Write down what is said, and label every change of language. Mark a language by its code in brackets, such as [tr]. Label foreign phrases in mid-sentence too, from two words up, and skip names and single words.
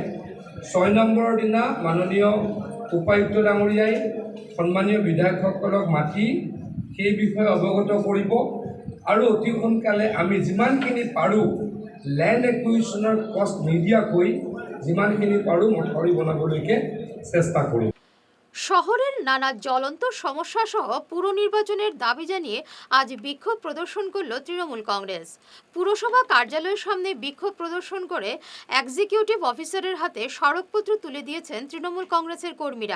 [as] 6 নম্বৰৰ দিনা মাননীয় উপায়ুক্ত ডাঙৰীয়াই সন্মানীয় বিধায়কসকলক মাতি সেই বিষয়ে অৱগত কৰিব আৰু অতি সোনকালে আমি যিমানখিনি পাৰোঁ [en] land acquisition [as] কষ্ট নিদিয়াকৈ যিমানখিনি পাৰোঁ মথাউৰি বনাবলৈকে চেষ্টা কৰিম। [bn] শহরের নানা জ্বলন্ত সমস্যা সহ পুর নির্বাচনের দাবি জানিয়ে আজ বিক্ষোভ প্রদর্শন করল তৃণমূল কংগ্রেস। পুরসভা কার্যালয়ের সামনে বিক্ষোভ প্রদর্শন করে [en] executive officer [bn] হাতে স্মারকপত্র তুলে দিয়েছেন তৃণমূল কংগ্রেসের কর্মীরা।